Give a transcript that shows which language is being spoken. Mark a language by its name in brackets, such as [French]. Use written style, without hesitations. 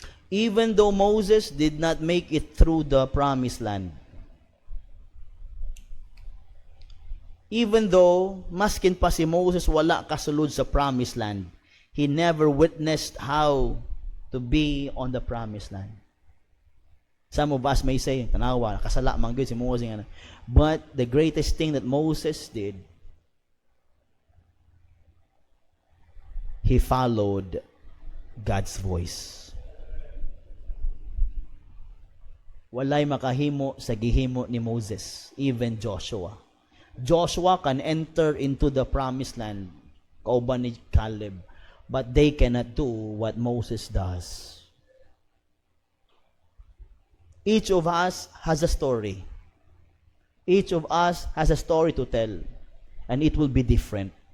[English] Even though Moses did not make it through the promised land, even though [Cebuano] maskin pa si Moses wala kasulod sa promised land, [English] he never witnessed how to be on the promised land. Some of us may say, [Cebuano] tanawa, kasala man gyud si Moses. [English] But the greatest thing that Moses did, he followed God's voice. [Cebuano] Walay makahimo sa gihimo ni Moses, [English] even Joshua. Joshua can enter into the promised land, [Cebuano] kauban ni Caleb, [English] but they cannot do what Moses does. Each of us has a story. Each of us has a story to tell, and it will be different.